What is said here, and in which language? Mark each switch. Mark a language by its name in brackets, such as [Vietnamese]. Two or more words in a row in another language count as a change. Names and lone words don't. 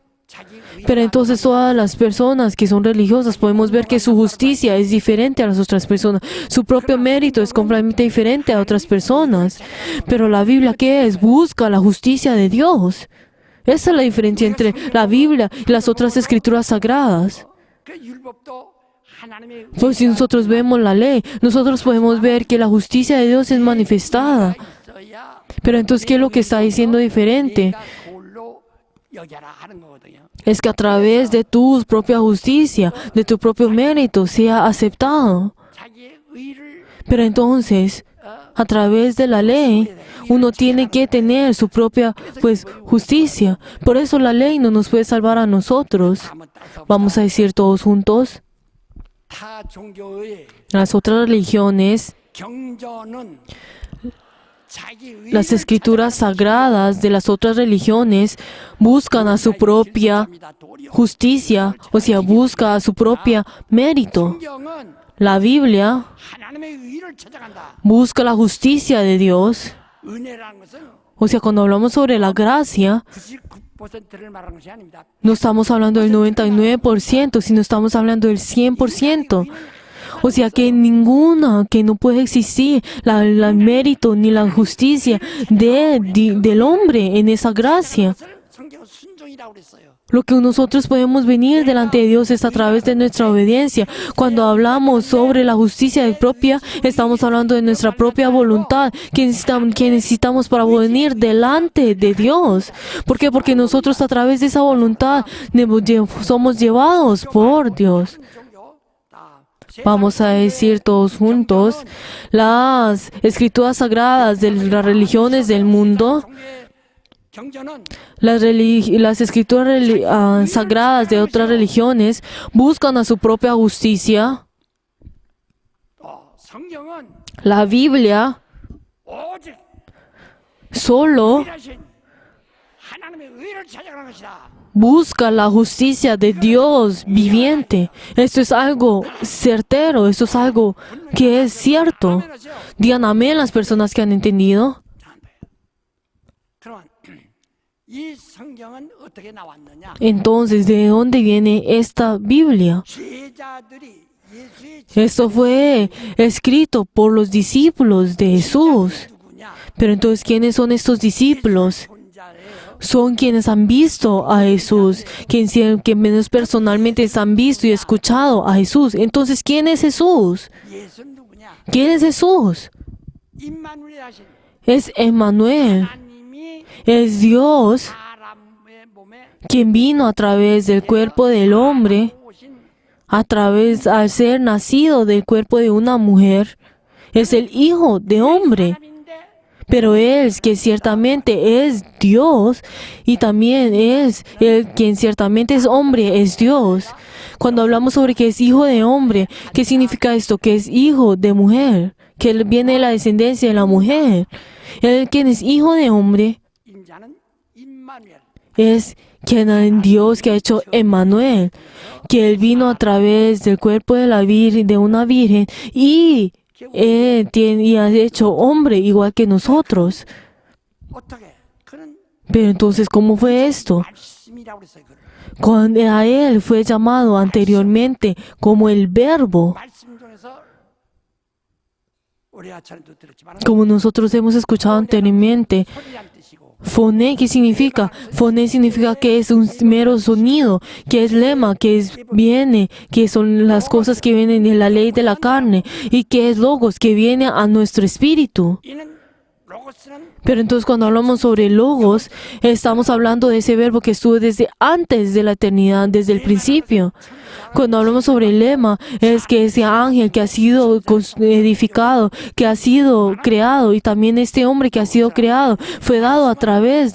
[Spanish] Pero entonces todas las personas que son religiosas podemos ver que su justicia es diferente a las otras personas. Su propio mérito es completamente diferente a otras personas. Pero la Biblia, ¿qué es? Busca la justicia de Dios. Esa es la diferencia entre la Biblia y las otras escrituras sagradas. [Korean] 그 율법도 하나님의 [Spanish] Pues si nosotros vemos la ley, nosotros podemos ver que la justicia de Dios es manifestada. [Korean] 있어야 [Spanish] Pero entonces, ¿qué es lo que está diciendo diferente? [Korean] 내가 그걸로 여겨라 하는 거거든요. [Spanish] Es que a través de tu propia justicia, de tu propio mérito, sea aceptado. [Korean] 자기의 의를 [Spanish] Pero entonces, a través de la ley, uno tiene que tener su propia, justicia. Por eso la ley no nos puede salvar a nosotros. [Korean] 한번 따서 [Spanish] Vamos a decir todos juntos. [Korean] 타 종교의 [Spanish] Las otras religiones [Korean] 경전은 [Spanish] Las escrituras sagradas de las otras religiones buscan a su propia justicia, o sea, busca a su propia mérito. [Korean] 성경은 [Spanish] La Biblia [Korean] 하나님의 의를 찾아간다. [Spanish] busca la justicia de Dios. [Korean] 은혜라는 것은 [Spanish] O sea, cuando hablamos sobre la gracia, [Korean] 99%를 말하는 것이 아닙니다. [Spanish] no estamos hablando del 99%, sino estamos hablando del 100%. O sea, que ninguna, que no puede existir el mérito ni la justicia del hombre en esa gracia. [Korean] 성경은 순종이라고 그랬어요. [Spanish] Lo que nosotros podemos venir delante de Dios es a través de nuestra obediencia. Cuando hablamos sobre la justicia propia, estamos hablando de nuestra propia voluntad que necesitamos para venir delante de Dios. ¿Por qué? Porque nosotros a través de esa voluntad somos llevados por Dios. Vamos a decir todos juntos, las escrituras sagradas de las religiones del mundo, [Korean] 경전은 [Spanish] las escrituras sagradas de otras religiones buscan a su propia justicia. [Korean] 성경은 [Spanish] La Biblia [Korean] 오직 [Spanish] solo [Korean] 일하신 하나님의 의를 찾아가는 것이다. [Spanish] busca la justicia de Dios viviente. Esto es algo certero, esto es algo que es cierto. Digan amén las personas que han entendido. [Korean] 그러면 이 성경은 어떻게 나왔느냐? [Spanish] Entonces, ¿de dónde viene esta Biblia? [Korean] 제자들이 예수의 [Spanish] Esto fue escrito por los discípulos de Jesús. [Korean] 누구냐? [Spanish] Pero entonces, ¿quiénes son estos discípulos? [Korean] 본자예요. [Spanish] Son quienes han visto a Jesús, que menos personalmente han visto y escuchado a Jesús. Entonces, ¿quién es Jesús? [Korean] 예수는 누구냐? [Spanish] ¿Quién es Jesús? [Korean] 임마누엘 하신 [Spanish] Es Emmanuel, [Korean] 하나님이 [Spanish] es Dios [Korean] 사람의 몸에 [Spanish] quien vino a través del cuerpo del hombre, [Korean] 오신 [Spanish] al ser nacido del cuerpo de una mujer. Es el Hijo de hombre. [Korean] 사람인데 [Spanish] Pero Él, que ciertamente es Dios, y también es el quien ciertamente es hombre, es Dios. Cuando hablamos sobre que es hijo de hombre, ¿qué significa esto? Que es hijo de mujer, que Él viene de la descendencia de la mujer. Él, quien es hijo de hombre, [Korean] 인자는 임마누엘. [Spanish] es quien Dios que ha hecho Emmanuel, que Él vino a través del cuerpo de la virgen, de una virgen, y ha hecho hombre igual que nosotros. [Korean] 어떻게? 그는 [Spanish] Pero entonces, ¿cómo fue esto? [Korean] 말씀이라고 그랬어요. 그를. [Spanish] Cuando a Él fue llamado anteriormente como el Verbo, [Korean] 말씀 중에서 우리 아차례도 들었지만 [Spanish] como nosotros hemos escuchado anteriormente. [Korean] 소리란 뜻이고 [Spanish] Foné, ¿qué significa? Foné significa que es un mero sonido, que es lema, viene, que son las cosas que vienen de la ley de la carne, y que es logos, que viene a nuestro espíritu. [Korean] 이는 로고스는 [Spanish] Pero entonces cuando hablamos sobre logos, estamos hablando de ese verbo que estuvo desde antes de la eternidad, desde el principio. Cuando hablamos sobre el lema, es que ese ángel que ha sido edificado, que ha sido creado, y también este hombre que ha sido creado, fue dado a través